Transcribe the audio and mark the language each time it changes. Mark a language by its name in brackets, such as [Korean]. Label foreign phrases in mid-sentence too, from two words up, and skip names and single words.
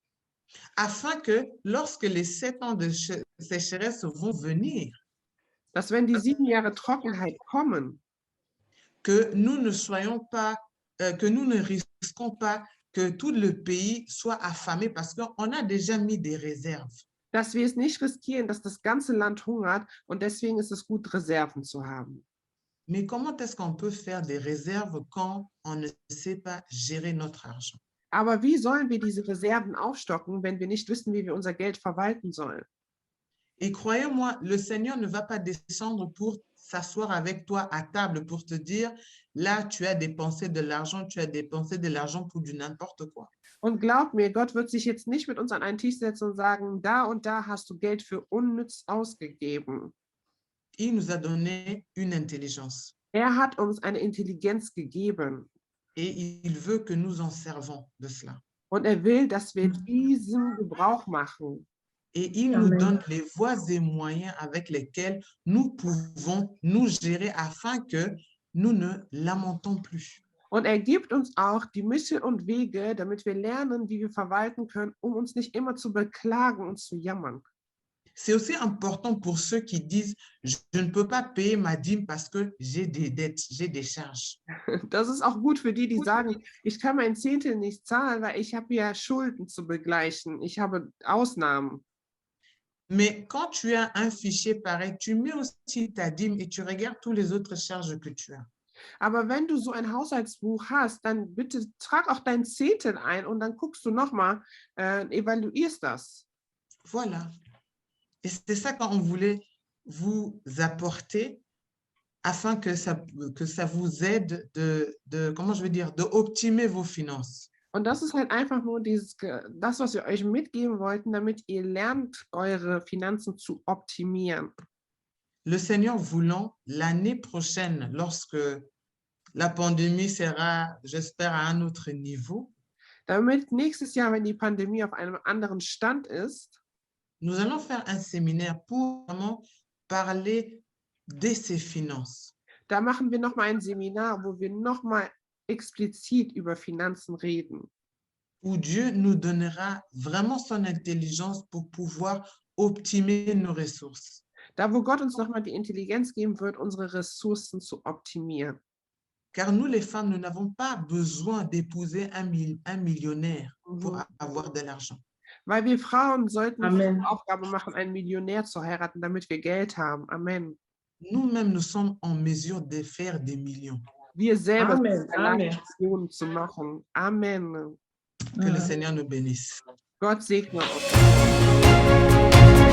[French] Afin que lorsque les 7 ans de sécheresse vont venir, [German] Dass wenn die 7 Jahre Trockenheit kommen, [French] que nous ne soyons pas, que nous ne risquons pas que tout le pays soit affamé parce qu'on a déjà mis des réserves. [German] dass wir es nicht riskieren, dass das ganze Land hungert und deswegen ist es gut, Reserven zu haben. [French] Mais comment est-ce qu'on peut faire des réserves quand on ne sait pas gérer notre argent? [German] Aber wie sollen wir diese Reserven aufstocken, wenn wir nicht wissen, wie wir unser Geld verwalten sollen? [French] Et croyez-moi, le Seigneur ne va pas descendre pour s'asseoir avec toi à table pour te dire, là, tu as dépensé de l'argent pour du n'importe quoi. [German] Und glaub mir, Gott wird sich jetzt nicht mit uns an einen Tisch setzen und sagen, da und da hast du Geld für unnütz ausgegeben. [French] Il nous a donné une intelligence [German] Er hat uns eine Intelligenz gegeben [French] et il veut que nous en servons de cela. [German] und er will, dass wir diesen Gebrauch machen. [French] Et il nous donne les voies et moyens avec lesquels nous pouvons nous gérer afin que nous ne lamentons plus. [German] Und er gibt uns auch die Mittel und Wege, damit wir lernen, wie wir verwalten können, um uns nicht immer zu beklagen und zu jammern. [French] C'est aussi important pour ceux qui disent, je ne peux pas payer ma dîme parce que j'ai des dettes, j'ai des charges. [German] Das ist auch gut für die, die sagen, ich kann mein Zehntel nicht zahlen, weil ich habe ja Schulden zu begleichen. Ich habe Ausnahmen. [French] Mais quand tu as un fichier pareil, tu mets aussi ta dîme et tu regardes toutes les autres charges que tu as. [German] Aber wenn du so ein Haushaltsbuch hast, dann bitte trag auch dein Zehntel ein und dann guckst du nochmal, evaluierst das. [French] Voilà. Et c'est ça qu'on voulait vous apporter afin que ça vous aide comment je veux dire, de optimiser vos finances. [German] Und das ist halt einfach nur das, was wir euch mitgeben wollten, damit ihr lernt, eure Finanzen zu optimieren. [French] Le Seigneur voulant, l'année prochaine, lorsque la pandémie sera, j'espère, à un autre niveau, [German] Damit nächstes Jahr, wenn die Pandemie auf einem anderen Stand ist, [French] nous allons faire un séminaire pour vraiment parler de ces finances. [German] da machen wir nochmal ein Seminar, wo wir nochmal explizit über Finanzen reden. [French] Où Dieu nous donnera vraiment son intelligence pour pouvoir optimiser nos ressources. [German] Da, wo Gott uns nochmal die Intelligenz geben wird, unsere Ressourcen zu optimieren. [French] Car nous, les femmes, nous n'avons pas besoin d'épouser un millionnaire pour avoir de l'argent. [German] Weil wir Frauen sollten Amen. die Aufgabe machen, einen Millionär zu heiraten, damit wir Geld haben. Amen. [French] Nous-mêmes, nous sommes en mesure de faire des millions. [German] Wir selber Amen. sind in der Lage, Amen. Millionen zu machen. Amen. [French] Que le Seigneur nous bénisse. [German] Gott segne uns.